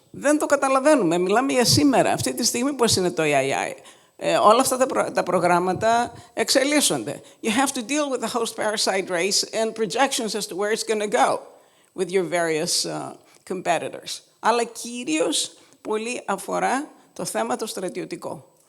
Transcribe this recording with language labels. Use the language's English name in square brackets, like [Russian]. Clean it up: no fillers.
[Greek] Δεν το καταλαβαίνουμε. Μιλάμε για σήμερα. Αυτή τη στιγμή πώς είναι το AI? Όλα αυτά τα προγράμματα εξελίσσονται. [English] You have to deal with the host parasite race and projections as to where it's going to go with your various competitors. [Greek] Αλλά κυρίως πολύ αφορά το θέμα το στρατιωτικό.